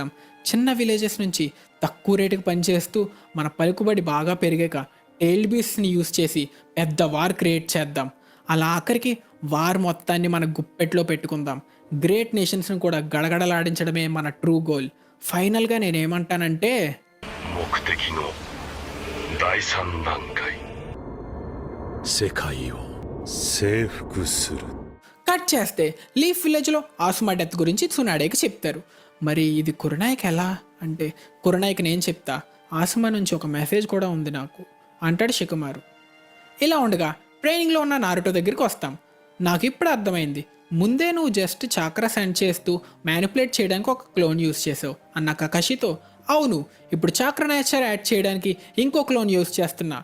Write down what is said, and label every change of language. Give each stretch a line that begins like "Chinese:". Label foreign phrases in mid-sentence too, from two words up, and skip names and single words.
Telugu: చిన్న విలేజెస్ నుంచి తక్కువ రేటుకి పనిచేస్తూ మన పలుకుబడి బాగా పెరిగాక
English: tail beast use
Telugu: చేసి పెద్ద
English: war create
Telugu: చేద్దాం. అలా ఆఖరికి వార్ మొత్తాన్ని మన గుప్పెట్లో పెట్టుకుందాం.
English: great nations
Telugu: కూడా గడగడలాడించడమే మన
English: true goal.
Telugu: ఫైనల్గా నేనేమంటానంటే,
Japanese: 目的の第3段階世界を征服する
Telugu: కట్ చేస్తే
English: leaf village
Telugu: ఆసుమా డెత్ గురించి సునాడేకి చెప్తారు. మరి ఇది కురనాయికి ఎలా అంటే కురనాయికి నేను చెప్తా, ఆసుమా నుంచి ఒక మెసేజ్ కూడా ఉంది నాకు అంటాడు షికమారు. ఇలా ఉండగా ట్రైనింగ్లో ఉన్న నారుటో దగ్గరికి వస్తాం. నాకు ఇప్పుడు అర్థమైంది, ముందే నువ్వు
English: just chakra send
Telugu: చేస్తూ మ్యానిపులేట్ చేయడానికి ఒక
English: clone use
Telugu: చేసావు అన్న కకాషితో, అవును ఇప్పుడు
English: chakra nature add
Telugu: చేయడానికి ఇంకో
English: clone use
Telugu: చేస్తున్నా.